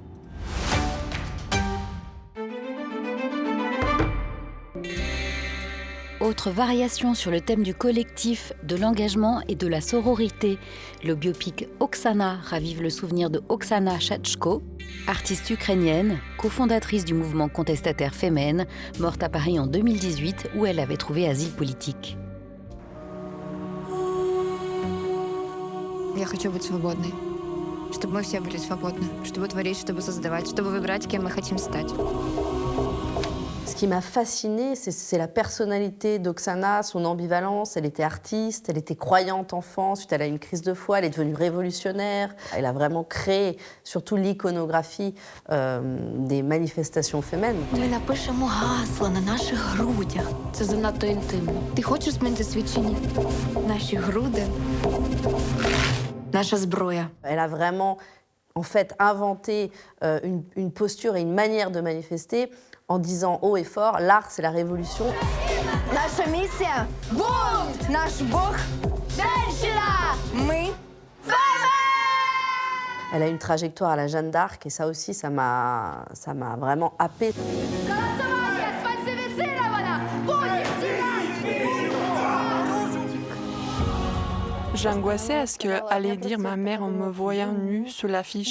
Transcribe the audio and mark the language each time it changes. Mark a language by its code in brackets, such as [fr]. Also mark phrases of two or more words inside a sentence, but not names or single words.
[fr] Autre variation sur le thème du collectif, de l'engagement et de la sororité, le biopic Oksana ravive le souvenir de Oksana Shachko, artiste ukrainienne, cofondatrice du mouvement contestataire Femen, morte à Paris en 2018 où elle avait trouvé asile politique. [ru] Я хочу быть свободной, чтобы мы все были свободны, чтобы творить, чтобы создавать, чтобы выбирать, кем мы хотим стать. [fr] Ce qui m'a fascinée, c'est la personnalité d'Oksana, son ambivalence. Elle était artiste, elle était croyante enfant, ensuite elle a eu une crise de foi, elle est devenue révolutionnaire. Elle a vraiment créé surtout l'iconographie des manifestations féminines. [uk] Ми напишемо гасла на наших грудях. Це занадто інтимно. Ти хочеш змінити світ чи ні? Наші груди, наша зброя. [fr] Elle a vraiment, en fait, inventé une posture et une manière de manifester en disant haut et fort, l'art, c'est la révolution. [uk] Наша місія – бунт! Наш Бог – женщина! Ми – Femen! [fr] Elle a une trajectoire à la Jeanne d'Arc et ça aussi, ça m'a vraiment happée. J'angoissais à ce que allait dire ma mère en me voyant nue sur l'affiche.